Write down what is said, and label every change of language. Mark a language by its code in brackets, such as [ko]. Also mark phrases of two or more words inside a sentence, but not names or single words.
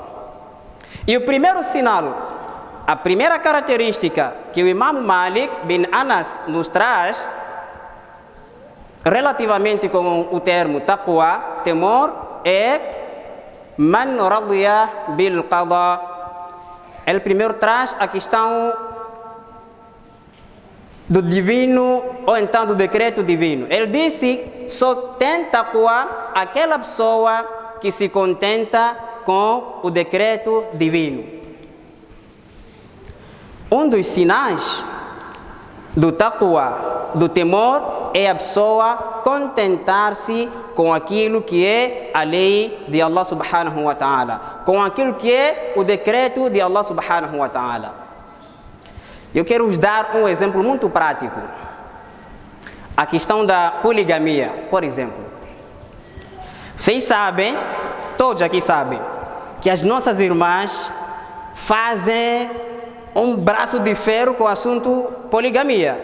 [pt] E o primeiro sinal, a primeira característica que o Imam Malik bin Anas nos traz relativamente com o termo taqwa, temor, é [ar] من رضي بالقضاء. [pt] Ele primeiro traz a questão do divino ou então do decreto divino. Ele disse: só tem taqwa aquela pessoa que se contenta com o decreto divino. Um dos sinais do taqwa, do temor, é a pessoa contentar-se com aquilo que é a lei de Allah [ar] سبحانه وتعالى, [pt] com aquilo que é o decreto de Allah [ar] سبحانه وتعالى. [pt] Eu quero vos dar um exemplo muito prático. A questão da poligamia, por exemplo. Vocês sabem, todos aqui sabem, que as nossas irmãs fazem um braço de ferro com o assunto poligamia.